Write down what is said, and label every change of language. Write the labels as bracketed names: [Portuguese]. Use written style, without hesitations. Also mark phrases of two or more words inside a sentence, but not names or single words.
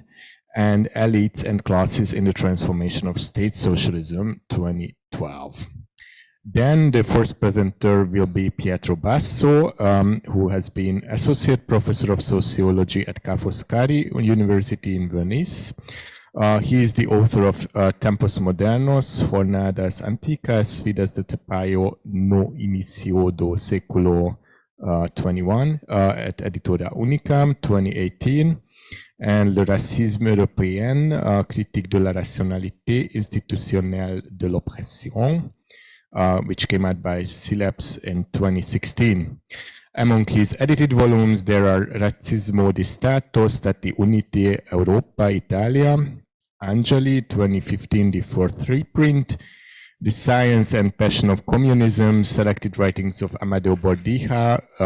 [English] And Elites and Classes in the Transformation of State Socialism, 2012. Then the first presenter will be Pietro Basso, who has been Associate Professor of Sociology at Ca' Foscari University in Venice. He is the author of Tempos Modernos, Jornadas Anticas, Vidas de Tepayo no Inicio do Século 21 at Editora Unicam, 2018, and Le Racisme Européen, Critique de la Rationalité Institutionnelle de l'Oppression, which came out by Sileps in 2016. Among his edited volumes, there are Razzismo di Stato, Stati Uniti, Europa, Italia, Angeli, 2015, the fourth reprint, The Science and Passion of Communism, Selected Writings of Amadeo Bordiga,